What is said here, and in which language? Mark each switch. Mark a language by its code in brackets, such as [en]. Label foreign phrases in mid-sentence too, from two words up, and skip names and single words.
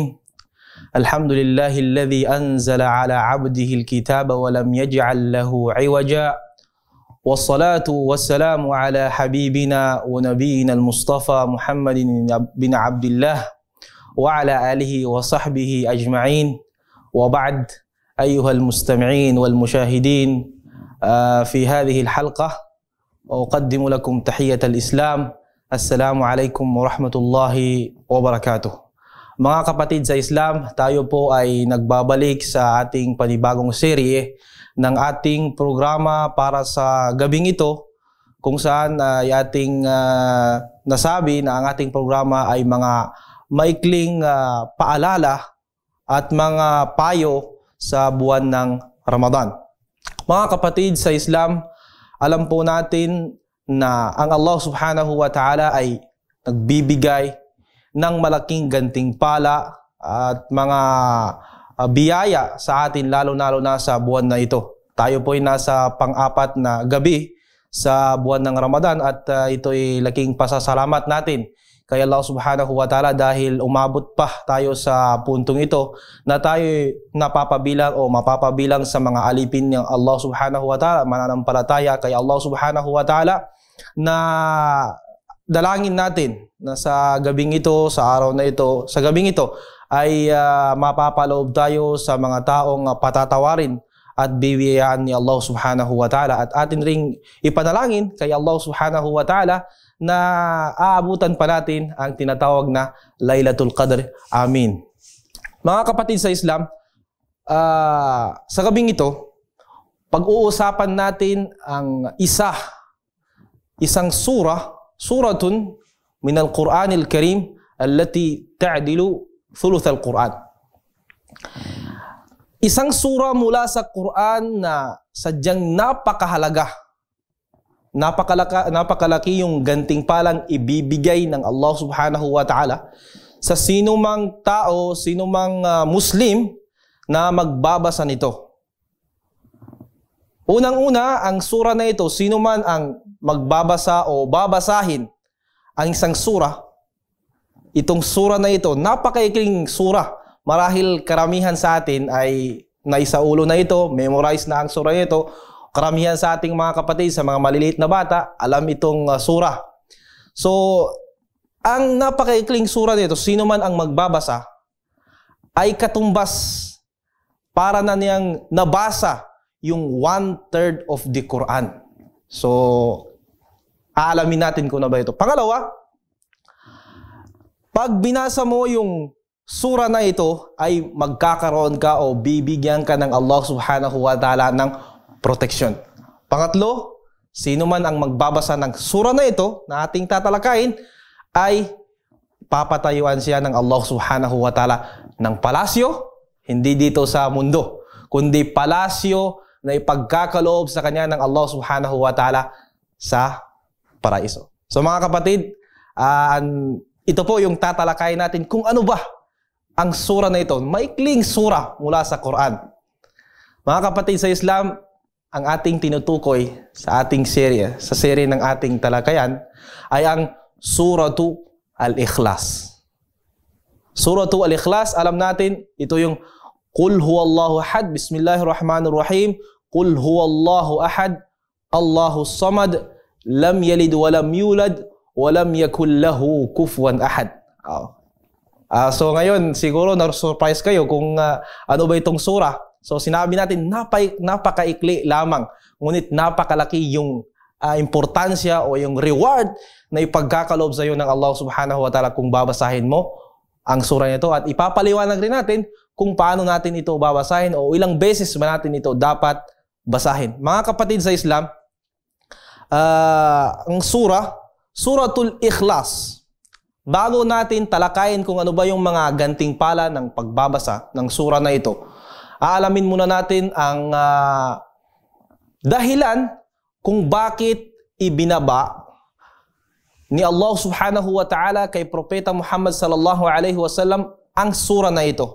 [ar] الحمد لله الذي أنزل على عبده الكتاب ولم يجعل له عوجا، والصلاة والسلام على حبيبنا ونبينا المصطفى محمد بن عبد الله وعلى آله وصحبه أجمعين، وبعد. أيها المستمعين والمشاهدين في هذه الحلقة أقدم لكم تحية الإسلام. السلام عليكم ورحمة الله وبركاته. [tl] Mga kapatid sa Islam, tayo po ay nagbabalik sa ating panibagong serye ng ating programa para sa gabing ito, kung saan ay ating nasabi na ang ating programa ay mga maikling paalala at mga payo sa buwan ng Ramadan. Mga kapatid sa Islam, alam po natin na ang Allah [ar] سبحانه وتعالى [tl] ay nagbibigay ng malaking gantimpala at mga biyaya sa atin, lalo na sa buwan na ito. Tayo po ay nasa pang-apat na gabi sa buwan ng Ramadan at ito ay laking pasasalamat natin kay Allah [ar] سبحانه وتعالى [tl] dahil umabot pa tayo sa puntong ito na tayo napapabilang o mapapabilang sa mga alipin ng Allah [ar] سبحانه وتعالى, [tl] mananampalataya kay Allah [ar] سبحانه وتعالى, [tl] na dalangin natin na sa gabing ito, sa araw na ito, sa gabing ito ay mapapaloob tayo sa mga taong patatawarin at bibiyayaan ni Allah [ar] سبحانه وتعالى, [tl] at atin ring ipanalangin kay Allah [ar] سبحانه وتعالى [tl] na aabutan pa natin ang tinatawag na Laylatul Qadr. Amin. Mga kapatid sa Islam, sa gabing ito, pag-uusapan natin ang isang [ar] سورة من القرآن الكريم التي تعدل ثلث القرآن. [tl] Isang sura mula sa Quran na sadyang napakalaki yung gantimpalang ibibigay ng Allah [ar] سبحانه وتعالى [tl] sa sinumang tao, sinumang Muslim na magbabasa nito. Unang-una, ang sura na ito, sino man ang magbabasa o babasahin ang isang sura, itong sura na ito, napakaikling sura. Marahil karamihan sa atin ay naisaulo na ito, memorize na ang sura nito. Karamihan sa ating mga kapatid, sa mga maliliit na bata, alam itong sura. So, ang napakaikling sura nito, sino man ang magbabasa, ay katumbas para na niyang nabasa yung 1/3 [en] of the Quran. [tl] So, aalamin natin kung na ba ito. Pangalawa, pag binasa mo yung sura na ito, ay magkakaroon ka o bibigyan ka ng Allah [ar] سبحانه وتعالى [tl] ng protection. Pangatlo, sino man ang magbabasa ng sura na ito na ating tatalakayin, ay papatayuan siya ng Allah [ar] سبحانه وتعالى [tl] ng palasyo, hindi dito sa mundo, kundi palasyo na ipagkakaloob sa kanya ng Allah [ar] سبحانه وتعالى [tl] sa paraiso. So mga kapatid, ito po yung tatalakayin natin kung ano ba ang sura na ito. Maikling sura mula sa Quran. Mga kapatid sa Islam, ang ating tinutukoy sa ating serye, sa serye ng ating talakayan, ay ang Suratu Al-Ikhlas. Suratu Al-Ikhlas, alam natin, ito yung [ar] قل هو الله أحد بسم الله الرحمن الرحيم قل هو الله أحد الله الصمد لم يلد ولم يولد ولم يكن له كفوا أحد. [tl] So ngayon, siguro na-surprise kayo kung ano ba itong sura. So sinabi natin, napakaikli lamang, ngunit napakalaki yung importansya o yung reward na ipagkakaloob sa iyo ng Allah [ar] سبحانه وتعالى [tl] kung babasahin mo ang sura nito. At ipapaliwanag rin natin kung paano natin ito babasahin o ilang beses ba natin ito dapat basahin. Mga kapatid sa Islam, ang Suratul Ikhlas. Bago natin talakayin kung ano ba yung mga gantimpala ng pagbabasa ng sura na ito, aalamin muna natin ang dahilan kung bakit ibinaba ni Allah [ar] سبحانه وتعالى [tl] kay Propeta Muhammad [ar] صلى الله عليه وسلم [tl] ang sura na ito.